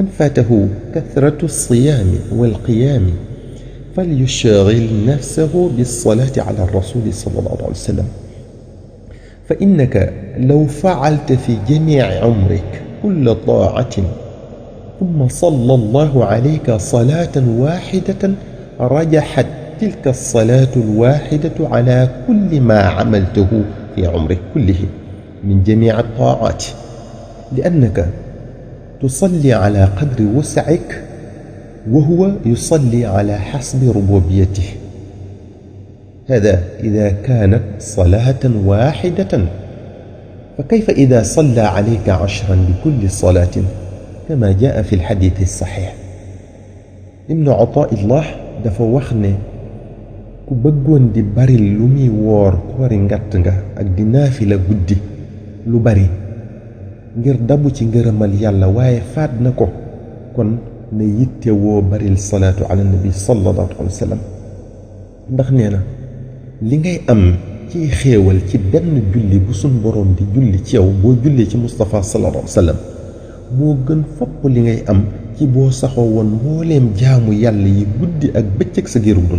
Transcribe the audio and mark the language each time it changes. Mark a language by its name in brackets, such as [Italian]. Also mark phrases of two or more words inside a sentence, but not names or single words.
[Arabic] فاته كثرة الصيام والقيام فليشغل نفسه بالصلاة على الرسول صلى الله عليه وسلم فإنك لو فعلت في جميع عمرك كل طاعة ثم صلى الله عليك صلاة واحدة رجحت تلك الصلاة الواحدة على كل ما عملته في عمرك كله من جميع الطاعات، لأنك تصلي على قدر وسعك وهو يصلي على حسب ربوبيته. هذا إذا كانت صلاة واحدة، فكيف إذا صلى عليك 10 بكل صلاة كما جاء في الحديث الصحيح. [Wolof] ابن عطاء الله dafa wax ne ku bëggoon di bari lu muy woor koori ngatt nga ak di naafila guddi lu bari ngir dabu ci ngërëmal yàlla waaye faat na ko kon na yitte woo baril [Arabic] صلاة على النبي صلى الله عليه وسلم [Wolof] ndax nee na li ngay am ci xéewal ci benn julli bu sun boroom di julli ci yow boo jullee ci Mustafa [Arabic] صلى الله عليه وسلم [Wolof] moo gën fopp li ngay am ci boo saxoo woon mbooleem jaamu yàlla yi guddi ak bëccëg sa giirug dund.